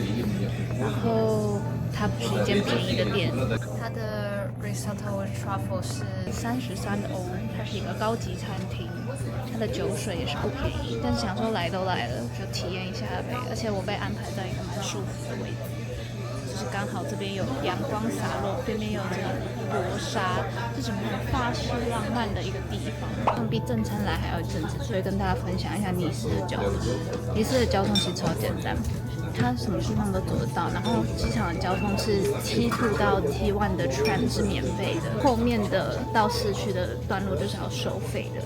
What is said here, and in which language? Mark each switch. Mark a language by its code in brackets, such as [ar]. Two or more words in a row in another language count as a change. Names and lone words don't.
[zh] 然後它不是一間便宜的店，它的 [en] risotto with truffle [zh] 是33歐，它是一個高級餐廳，它的酒水也是不便宜。但是想說來都來了，就體驗一下唄。而且我被安排在一個蠻舒服的位置。就是剛好這邊有陽光灑落，邊邊有這個薄紗，這整個法式浪漫的一個地方，比正餐來還要正直，所以跟大家分享一下尼斯的交通。尼斯的交通其實超簡單，它什麼地方都走得到，然後機場的交通是T2到 T1 的 tram 是免費的，後面的到市區的段路就是要收費的。